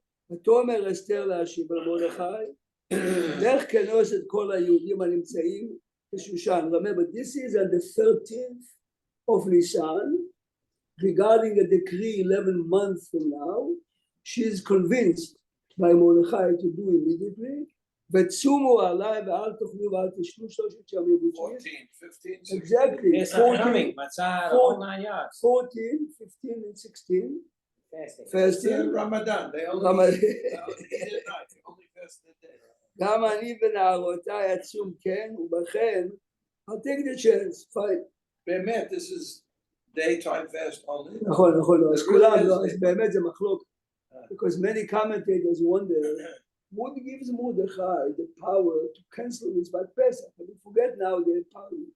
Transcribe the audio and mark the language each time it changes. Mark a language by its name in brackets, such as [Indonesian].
[Hebrew] ותאמר אסתר להשיב על מרדכי, לך כנוס את כל היהודים הנמצאים בשושן. [English] Remember, this is on the 13th of Nisan, regarding a decree 11 months from now. She is convinced by Mordechai to do immediately. [Hebrew] ותשומו עליי ואל תאכלו ואל תשתו 3 ימים. [English] 14, 15, Exactly. It's not coming. Matzah, the whole 9 yards. 14, 15, and 16. Fasting. Ramadan. They only eat at night. They only fast at day. [Hebrew] גם אני ונערותיי אצום כן, ובכן, [English] I'll take the chance, fine. [Hebrew] באמת, [English] this is daytime fast only. [Hebrew] נכון, אז כולם, באמת זה מחלוק. [English] because many commentators wonder what gives Mordechai the power to cancel mitzvah Pesach. But we forget now the power.